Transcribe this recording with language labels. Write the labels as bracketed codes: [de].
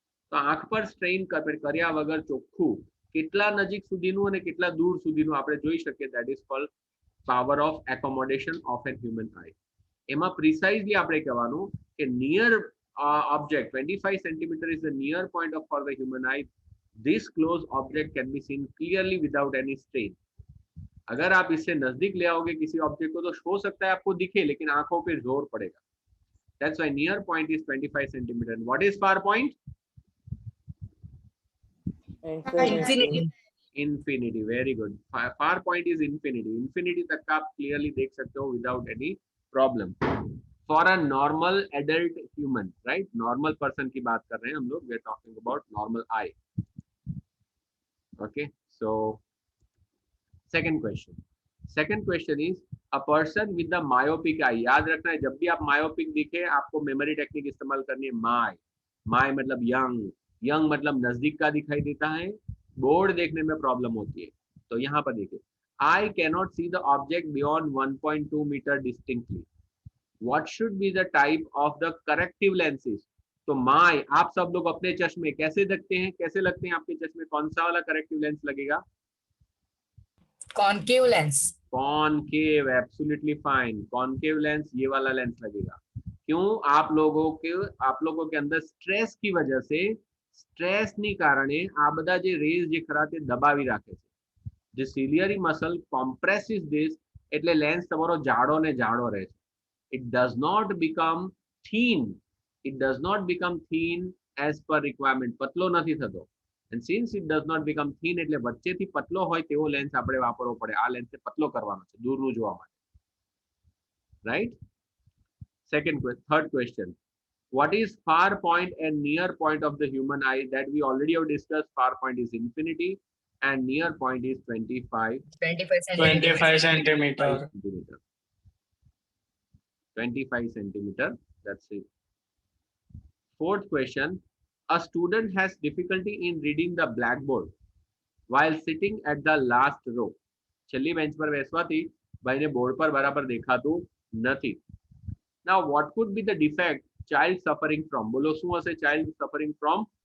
[gu] તો આંખ પર સ્ટ્રેઇન કર્યા વગર ચોખ્ખું કેટલા નજીક સુધીનું અને કેટલા દૂર સુધીનું આપણે જોઈ શકીએ, [en] that is called power of accommodation of an human eye. [gu] એમાં પ્રિસાઇઝલી આપણે કહેવાનું કે near [en] object 25 centimeter is the near point of for the human eye. This close object can be seen clearly without any strain. [hi] अगर आप इससे नजदीक ले आओगे किसी ऑब्जेक्ट को तो हो सकता है आपको दिखे लेकिन आंखों पे जोर पड़ेगा. [en] That's why near point is 25 centimeter. And what is far point? Infinity. Infinity. Very good. Far point is infinity. [hi] Infinity तक आप clearly देख सकते हो [en] without any problem. For a normal adult human, right? [hi] Normal person की बात कर रहे हैं हम लोग. [en] We are talking about normal eye. Okay. So second question is a person with the myopic eye. [hi] याद रखना है जब भी आप myopic दिखे आपको memory technique इस्तेमाल करनी है. my मतलब young मतलब नजदीक का दिखाई देता है, बोर्ड देखने में प्रॉब्लम होती है. तो यहाँ पर देखिए, [en] I cannot see the object beyond 1.2 meter distinctly. What should be the type of the corrective lenses? [hi] तो my आप सब लोग अपने चश्मे कैसे देखते हैं, कैसे लगते हैं आपके चश्मे, कौन सा वाला करेक्टिव लेंस लगेगा? [en] Concave lens. [hi] Concave. Absolutely fine. Concave lens ये वाला लेंस लगेगा. क्यों? आप लोगों के अंदर स्ट्रेस की वजह से, [gu] સ્ટ્રેસની કારણે આ બધા જે રેઝ જે ખરા તે દબાવી રાખે છે. જે સિલિયરી મસલ કોમ્પ્રેસિસ ધીસ એટલે લેન્સ તમારો જાડો ને જાડો રહે છે. [en] It does not become thin. It does not become thin as per requirement. [gu] પતલો નથી થતો. [en] And since it does not become thin [gu] એટલે વચ્ચેથી પતલો હોય તેવો લેન્સ આપણે વાપરવો પડે. આ લેન્સને પતલો કરવાનો છે દૂરનું જોવા માટે. [en] Right? Third question. What is far point and near point of the human eye? That we already have discussed. Far point is infinity and near point is 25 centimeter. 25 centimeter. That's it. Fourth question. A student has difficulty in reading the blackboard while sitting at the last row. [gu] છેલ્લી bench પર બેસવાથી ભાઈને board પર બરાબર દેખાતું નથી. [en] Now what could be the defect child suffering from? [gu] બોલો શું હશે [en] child suffering from?